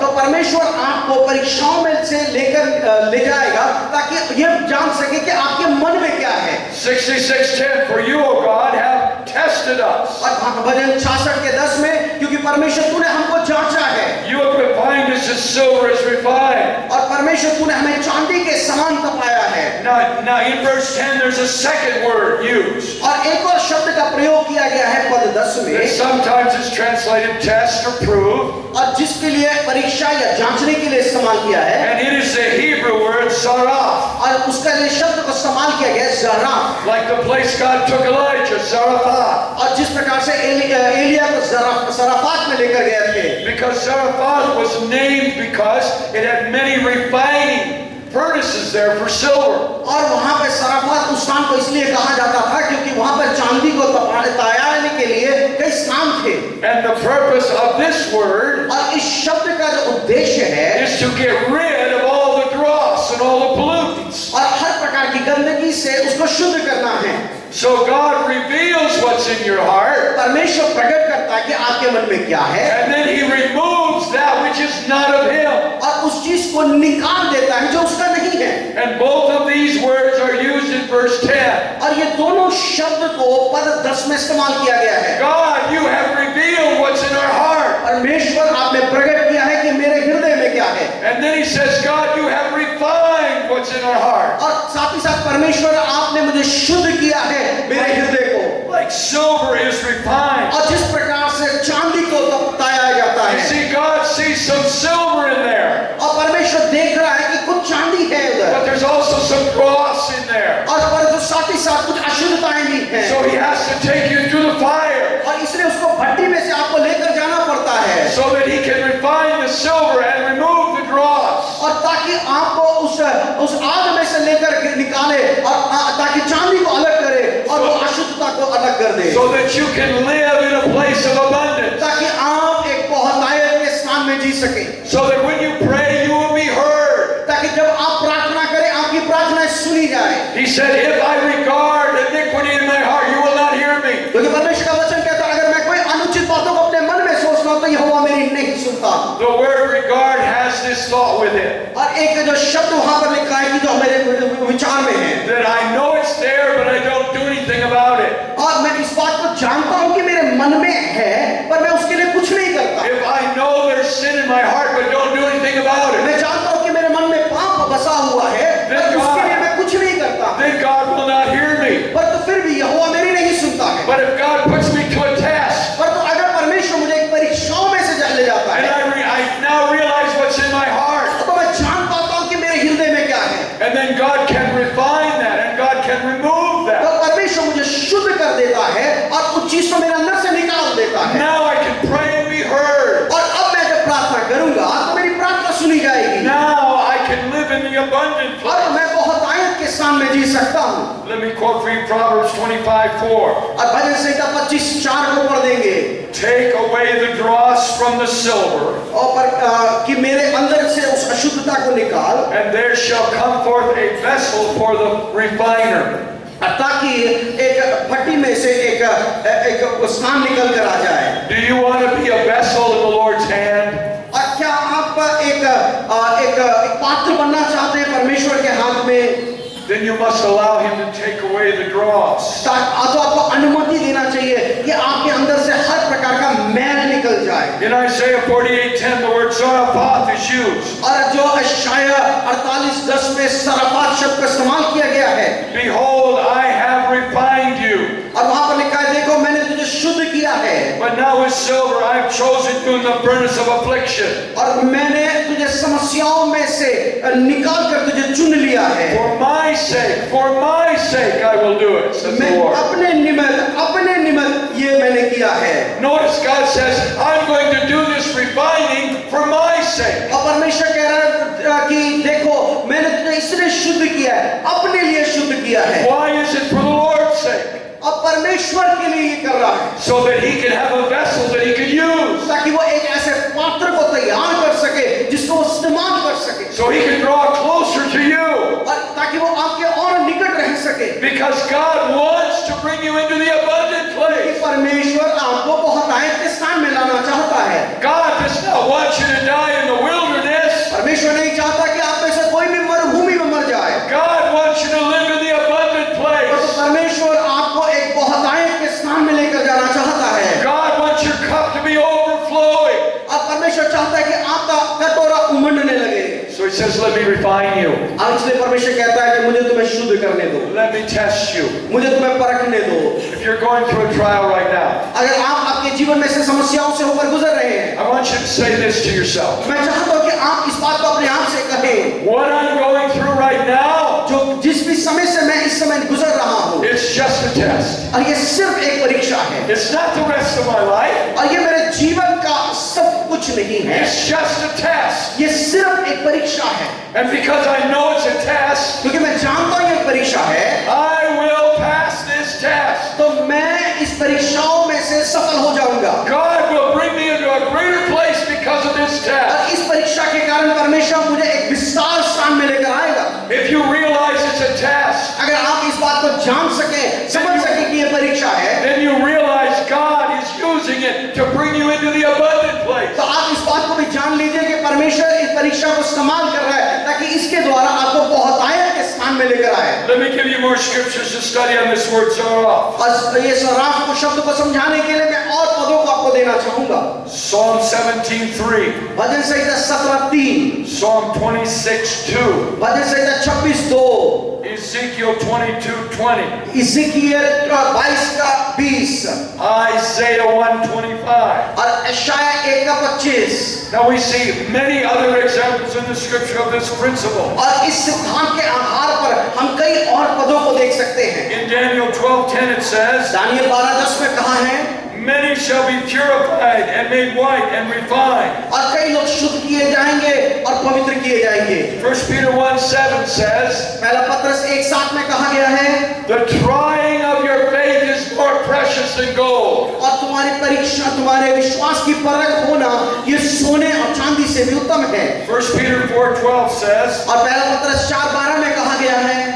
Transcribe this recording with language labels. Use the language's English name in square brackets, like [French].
[Hindi] तो परमेश्वर आपको परीक्षाओं में से लेकर ले जाएगा ताकि ये जान सके कि आपके मन में क्या है। [English] 66:10 For you, O God, have tested us. [Hindi] और भजन 66 के 10 में, क्योंकि परमेश्वर तूने हमको जांचा है। [English] You have refined us as silver is refined. [Hindi] और परमेश्वर तूने हमें चांदी के समान तपाया है। [English] Now in verse 10 there's a second word used. [Hindi] और एक और शब्द का प्रयोग किया गया है पद 10 [English] And [Hindi] में, [English] sometimes it's translated test or prove. [Hindi] और जिसके लिए परीक्षा या जांचने के लिए इस्तेमाल किया है, [English] And it is the Hebrew word saraf. [Hindi] और उसका लिए शब्द को इस्तेमाल किया गया है ज़राफ। [English] Like the place God took Elijah, Zarephath. [Hindi] और जिस प्रकार से एलिया को ज़राफात में लेकर गए थे, [English] Because Zarephath was named because it had many refining furnaces there for silver. [Hindi] और वहां पे ज़राफात उस स्थान को इसलिए कहा जाता था क्योंकि वहां पर चांदी को तैयारने के लिए कई स्थान थे। [English] And the purpose of this word [Hindi] और इस शब्द का जो उद्देश्य है, [English] is to get rid of all the dross and all the pollutants. [Hindi] और हर प्रकार की गंदगी से उसको शुद्ध करना है। [English] So God reveals what's in your heart, [Hindi] परमेश्वर प्रकट करता है कि आपके मन में क्या है, [English] and then He removes that which is not of Him. [Hindi] और उस चीज को निकाल देता है जो उसका नहीं है। [English] And both of these words are used in verse 10. [Hindi] और ये दोनों शब्द को पद 10 में इस्तेमाल किया गया है। [English] God, you have revealed what's in our heart. [Hindi] परमेश्वर आपने प्रकट किया है कि मेरे हृदय में क्या है, [English] And then He says, God, you have refined what's in our heart. [Hindi] और साथ ही साथ परमेश्वर आपने मुझे शुद्ध किया है मेरे हृदय को। [English] Like silver is refined. [Hindi] और जिस प्रकार से चांदी को तपताया जाता [English] You [Hindi] है, [English] see, God sees some silver in there, [Hindi] और परमेश्वर देख रहा है कि कुछ चांदी है [English] but [Hindi] उधर, [English] there's also some dross in there. [Hindi] और परंतु साथ ही साथ कुछ अशुद्धताएं भी हैं, [English] So He has to take you through the fire [Hindi] और इसलिए उसको भट्टी में से आपको लेकर जाना पड़ता है, [English] so that He can refine the silver and remove the dross. [Hindi] और ताकि आपको उस आग में से लेकर निकाले, और ताकि चांदी को अलग करे और वो अशुद्धता को अलग कर दे, [English] So that you can live in a place of abundance. [Hindi] ताकि आप एक बहुतायत के स्थान में जी सके, [English] So that when you pray, you will be heard. [Hindi] ताकि जब आप प्रार्थना करें आपकी प्रार्थना सुनी जाए। [English] He said, if I regard iniquity in my heart, you will not hear me. [Hindi] क्योंकि परमेश्वर का वचन कहता है अगर मैं कोई अनुचित बातों को अपने मन में सोचता हूं तो यहोवा मेरी नहीं सुनता। [English] The word regard has this thought with it, [Hindi] और एक जो शब्द वहां पर लिखा है कि जो मेरे विचार में है, [English] that I know it's there, but I don't do anything about it. [Hindi] और मैं इस बात को जानता हूं कि मेरे मन में है पर मैं उसके लिए कुछ नहीं करता। [English] If I know there's sin in my heart, but don't do anything about it, [Hindi] मैं जानता हूं कि मेरे मन में पाप बसा हुआ है पर उसके लिए मैं कुछ नहीं करता, [English] then God will not hear me. [Hindi] पर तो फिर भी यहोवा मेरी नहीं सुनता है। [English] But if God puts me to a test, [Hindi] पर तो अगर परमेश्वर मुझे एक परीक्षाओं में से ले जाता [English] and [Hindi] है, [English] I now realize what's in my heart, [Hindi] तो मैं जान पाता हूं कि मेरे हृदय में क्या है, [English] and then God can refine that, and God can remove [Hindi] तो [English] that. [Hindi] परमेश्वर मुझे शुद्ध कर देता है और उस चीज को मेरे अंदर से निकाल देता है। [English] Now I can pray and be heard. [Hindi] और अब मैं जब प्रार्थना करूंगा तो मेरी प्रार्थना सुनी जाएगी, [English] Now I can live in the abundant [Hindi] और [English] place. [Hindi] मैं बहुत आयत के स्थान में जी सकता हूँ। [English] Let me quote for you Proverbs 25:4. [Hindi] और भजन संहिता 25:4 को पढ़ देंगे, [English] Take away the dross from the silver, [Hindi] और कि मेरे अंदर से उस अशुद्धता को निकाल, [English] and there shall come forth a vessel for the refiner. [Hindi] ताकि एक भट्टी में से एक स्थान निकल कर आ जाए। [English] Do you want to be a vessel in the Lord's hand? [Hindi] और क्या आप एक पात्र बनना चाहते हैं परमेश्वर के हाथ में? [English] Then you must allow Him to take away the dross. [Hindi] तो आपको अनुमति देना चाहिए कि आपके अंदर से हर प्रकार का मैल निकल जाए। [English] In Isaiah 48:10, the word Zarephath is used. [Hindi] और जो यशायाह 48:10 में सरफात शब्द का इस्तेमाल किया गया है, [English] Behold, I have refined you. [Hindi] और वहां पर लिखा है देखो मैंने तुझे शुद्ध किया है, [English] But now with silver I have chosen you from the furnace of affliction. [Hindi] और मैंने तुझे समस्याओं में से निकाल कर तुझे चुन लिया है। [English] For my sake I will do it, says the [Hindi] मैं [English] Lord. [Hindi] अपने निमित्त ये मैंने किया है। [English] Notice God says, I'm going to do this refining for my sake. [Hindi] और परमेश्वर कह रहा है कि देखो मैंने तुझे इसलिए शुद्ध किया है, अपने लिए शुद्ध किया है। [English] Why is it for the Lord's sake? [Hindi] अब परमेश्वर के लिए ये कर रहा है, [English] So that he can have a vessel that he can use. [Hindi] ताकि वो एक ऐसे पात्र को तैयार कर सके जिसको वो इस्तेमाल कर सके, [English] So he can draw closer to you. [Hindi] और ताकि वो आपके और निकट रह सके। [English] Because God wants to bring you into the abundant [Hindi] कि [English] place. [Hindi] परमेश्वर आपको बहुतायत के स्थान में लाना चाहता है। [English] God does not want you to die in the wilderness. [Hindi] परमेश्वर नहीं चाहता कि आप में से कोई भी मरुभूमि में मर जाए। [English] God wants you to live in the abundant place. [Hindi] परमेश्वर आपको एक बहुतायत के स्थान में लेकर जाना चाहता है। [English] God wants your cup to be overflowing. [Hindi] अब परमेश्वर चाहता है कि आपका कटोरा उमड़ने लगे। [English] So he says, let me refine you. [Hindi] अब इसलिए परमेश्वर कहता है कि मुझे तुम्हें शुद्ध करने दो, [English] Let me test you. [Hindi] मुझे तुम्हें परखने दो। [English] If you're going through a trial right now, [Hindi] अगर आप आपके जीवन में से समस्याओं से होकर गुजर रहे हैं, [English] I want you to say this to yourself. [Hindi] मैं चाहता हूं कि आप इस बात को अपने आप से कहें, [English] What I'm going through right now, [Hindi] जो जिस भी समय से मैं इस समय गुजर रहा हूं, [English] it's just a test. [Hindi] और ये सिर्फ एक परीक्षा है, [English] It's not the rest of my life. [Hindi] और ये मेरे जीवन का सब कुछ नहीं है, [English] It's just a test. [Hindi] ये सिर्फ एक परीक्षा है। [English] And because I know it's a test, [Hindi] क्योंकि मैं जानता हूं ये परीक्षा है, [English] I will pass this test. [Hindi] तो मैं इस परीक्षाओं में से सफल हो जाऊंगा। [English] God will bring me into a greater place because of this test. [Hindi] और इस परीक्षा के कारण परमेश्वर मुझे एक विस्तार स्थान में लेकर आएगा। [English] If you realize it's a test, [Hindi] अगर आप इस बात को जान सके, समझ सके कि ये परीक्षा है, [English] then you realize God is using it to bring you into the abundant place. [Hindi] तो आप इस बात को भी जान लीजिए कि परमेश्वर इस परीक्षा को इस्तेमाल कर रहा है ताकि इसके द्वारा आपको बहुतायत के स्थान में लेकर आए। [English] Let me give you more scriptures to study on this word zaraf. [Hindi] और ये सराफ को शब्द को समझाने के लिए मैं और पदों को आपको देना चाहूंगा। [English] Psalm 17:3, [Hindi] भजन संहिता 17:3, [English] Psalm 26:2, [Hindi] भजन संहिता 26:2, [English] Ezekiel 22:20, [Hindi] इज़िकियल 22:20 [English] Isaiah 1:25. [Hindi] और यशायाह 1:25। [English] Now we see many other examples in the scripture of this principle. [Hindi] और इस सिद्धांत के आधार पर हम कई और पदों को देख सकते हैं। [English] In Daniel 12:10 it says, [Hindi] Daniel 12:10 में कहा है, [English] many shall be purified and made white and refined. [Hindi] और कई लोग शुद्ध किए जाएंगे और पवित्र किए जाएंगे। [English] 1 Peter 1:7 says, [Hindi] पहला पत्रस 1:7 में कहा गया है, [English] the trying of your faith is more precious than gold. [Hindi] और तुम्हारी परीक्षा, तुम्हारे विश्वास की परख होना ये सोने और चांदी से भी उत्तम है। [English] 1 Peter 4:12 says, [Hindi] और पहला पत्रस 4:12 में कहा गया है,